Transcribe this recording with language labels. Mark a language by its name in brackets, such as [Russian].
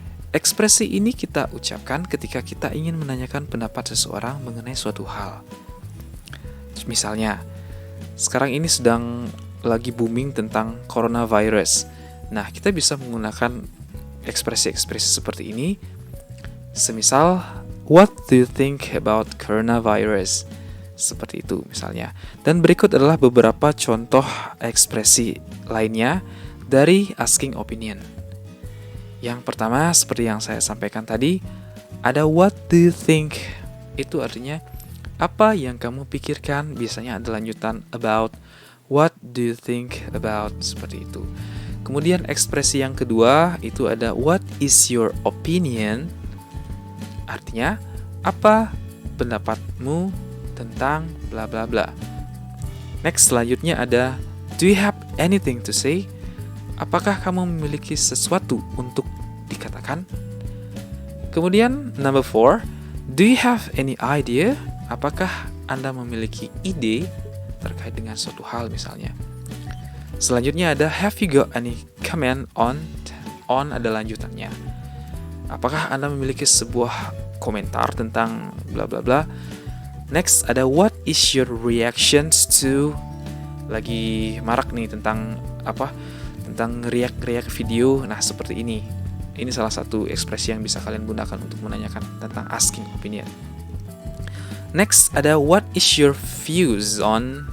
[Indonesian] Ekspresi ini kita ucapkan ketika kita ingin menanyakan pendapat seseorang mengenai suatu hal. Misalnya, sekarang ini sedang lagi booming tentang coronavirus. Nah, kita bisa menggunakan ekspresi-ekspresi seperti ini. Semisal, [English] what do you think about coronavirus? [Indonesian] Seperti itu misalnya. Dan berikut adalah beberapa contoh ekspresi lainnya dari asking opinion. Yang pertama, seperti yang saya sampaikan tadi, ada [English] what do you think? [Indonesian] Itu artinya, apa yang kamu pikirkan? Biasanya ada lanjutan [English] about, what do you think about? [Indonesian] Seperti itu. Kemudian ekspresi yang kedua, itu ada [English] what is your opinion? [Indonesian] Artinya, apa pendapatmu tentang bla bla bla. [English] Next, [Indonesian] selanjutnya ada [English] do you have anything to say? [Indonesian] Apakah kamu memiliki sesuatu untuk dikatakan? Kemudian, [English] number 4, do you have any idea? [Indonesian] Apakah Anda memiliki ide terkait dengan suatu hal misalnya? Selanjutnya ada [English] have you got any comment on [Indonesian] ada lanjutannya. Apakah Anda memiliki sebuah komentar tentang bla bla bla? Next ada [English] what is your reactions to, [Indonesian] lagi marak nih tentang apa? Tentang react video. Nah, seperti ini. Ini salah satu ekspresi yang bisa kalian gunakan untuk menanyakan tentang asking opinion. [English] Next [Indonesian] ada [English] what is your views on.